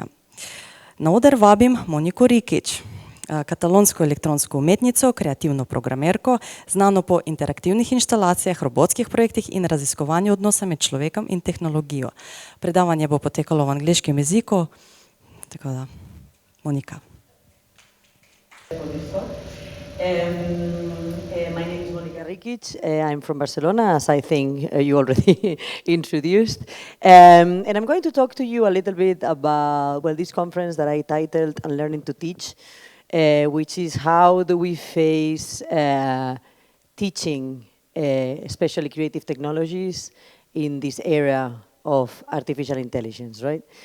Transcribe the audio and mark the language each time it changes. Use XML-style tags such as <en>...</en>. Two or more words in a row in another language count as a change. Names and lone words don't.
<sl>Na oder vabim Moniko Rikić, katalonsko elektronsko umetnico, kreativno programerko, znano po interaktivnih inštalacijah, robotskih projektih in raziskovanju odnosa med človekom in tehnologijo. Predavanje bo potekalo v angleškem jeziku, tako da, Monika.</sl> <en>My name is Mónica Rikić. I'm from Barcelona, as I think you already introduced. And I'm going to talk to you a little bit about, well, this conference that I titled Unlearning to Teach, which is how do we face teaching, especially creative technologies, in this era of artificial intelligence, right?</en>